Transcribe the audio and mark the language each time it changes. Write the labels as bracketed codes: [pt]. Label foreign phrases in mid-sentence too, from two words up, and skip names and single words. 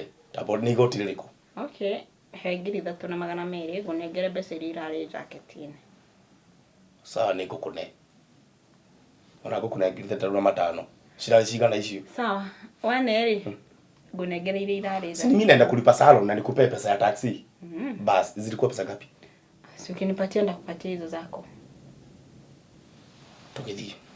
[ki] Tambo nĩ igoti rĩrĩkũ? Okay, he ngiri ithatũ na magana merĩ ngũnengere mbeca iria irarĩ jacket-inĩ. Sawa nĩ ngũkũne. Ona ngũkũne ngiri ithatũ na matano. Cirarĩ cigana icio? Sawa, wane rĩ. Ngũnengere iria irarĩ. [sw] Si mimi naenda kulipa salon na nikupe pesa ya taxi. Bas, zilikuwa pesa ngapi? Si ukinipatia ndakupatia hizo zako. Tukidhi.